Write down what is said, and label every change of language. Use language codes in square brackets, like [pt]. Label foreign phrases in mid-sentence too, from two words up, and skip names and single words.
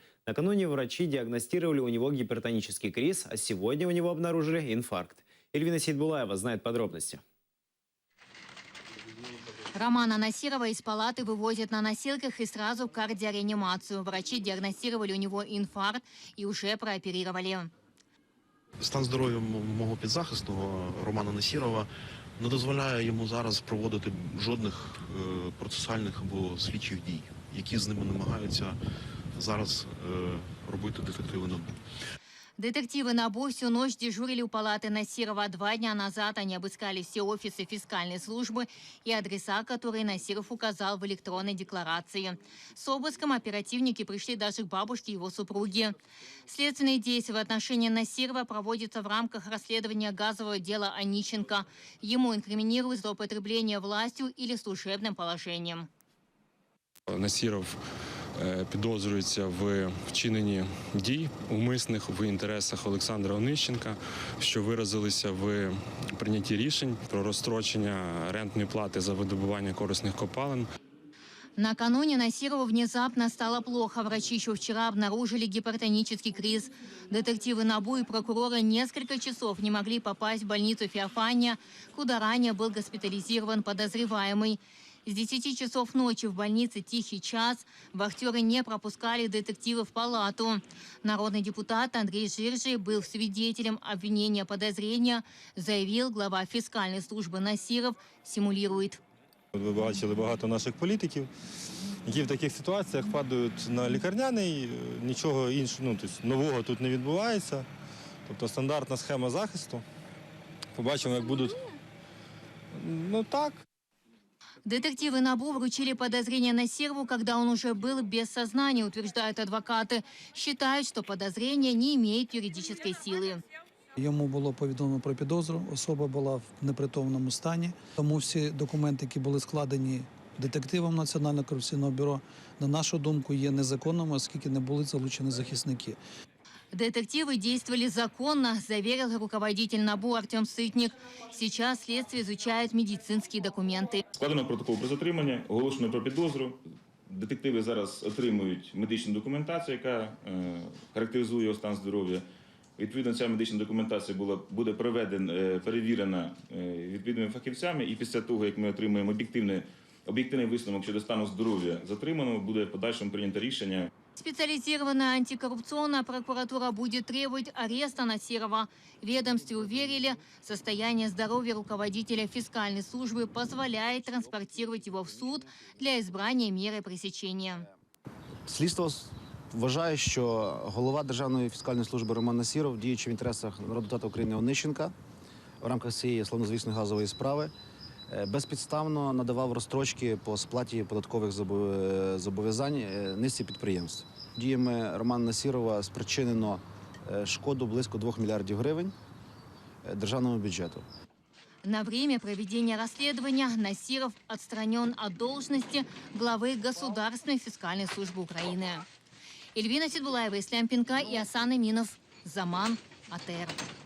[ru] Накануне врачи диагностировали у него гипертонический криз, а сегодня у него обнаружили инфаркт. Эльвина Сейдбулаева знает подробности. Романа Насирова из палаты вывозят на носилках и сразу в кардиореанимацию. Врачи диагностировали у него инфаркт и уже прооперировали. [uk] Стан здоров'я мого підзахисного Романа Насірова не дозволяє йому зараз проводити жодних процесуальних або слідчих дій, які з ними намагаються зараз робити детективи НАБУ. [ru] Детективы НАБУ всю ночь дежурили у палаты Насирова. 2 дня назад они обыскали все офисы фискальной службы и адреса, которые Насиров указал в электронной декларации. С обыском оперативники пришли даже к бабушке его супруги. Следственные действия в отношении Насирова проводятся в рамках расследования газового дела Онищенко. Ему инкриминируют злоупотребление властью или служебным положением. [uk] Насіров підозрюється в вчиненні дій умисних в інтересах Олександра Онищенка, що виразилися в прийнятті рішень про розстрочення рентної плати за видобування корисних копалин. [ru] Накануне Насирову внезапно стало плохо. Врачи еще вчера обнаружили гипертонический криз. Детективы НАБУ и прокуроры несколько часов не могли попасть в больницу Феофания, куда ранее был госпитализирован подозреваемый. С 10 часов ночи в больнице «Тихий час» вахтеры не пропускали детективов в палату. Народный депутат Андрей Жиржий был свидетелем обвинения подозрения, заявил глава фискальной службы Насиров, симулирует. [uk] Ви бачили багато наших політиків, які в таких ситуаціях падають на лікарняний, нічого іншого, нового тут не відбувається. Тобто стандартна схема захисту. Побачимо, як будуть. Так. [ru] Детективы НАБУ вручили подозрение Насирову, когда он уже был без сознания, утверждают адвокаты. Считают, что подозрение не имеет юридической силы. [uk] Йому було повідомлено про підозру, особа була в непритомному стані. Тому всі документи, які були складені детективом Національного антикорупційного бюро, на нашу думку, є незаконними, оскільки не були залучені захисники. [ru] Детективы действовали законно, заверил руководитель НАБУ Артем Сытник. Сейчас следствие изучает медицинские документы. [uk] Складено протокол про затримання, оголошено про підозру. Детективи зараз отримують медичну документацію, яка характеризує його стан здоров'я. Відповідно, ця медична документація буде перевірена відповідними фахівцями, і після того, як ми отримаємо об'єктивний висновок щодо стану здоров'я затриманого, буде в подальшому прийнято рішення. [ru] Специализированная антикоррупционная прокуратура будет требовать ареста Насирова. В ведомстве уверили, состояние здоровья руководителя фискальной службы позволяет транспортировать его в суд для избрания меры пресечения. [uk] Слідство вважає, що голова Державної фіскальної служби Роман Насіров, діючи в інтересах народного депутата України Онищенка в рамках цієї славнозвісної газової справи, безпідставно надавав розстрочки по сплаті податкових зобов'язань низці підприємств. Діями Романа Насірова спричинено шкоду близько 2 мільярдів гривень державному бюджету. [ru] На время проведения расследования Насиров отстранен от должности главы Государственной фискальной службы Украины. Эльвина Сейдбулаева, Ислам Пинка и Асан Аминов. Заман. АТР.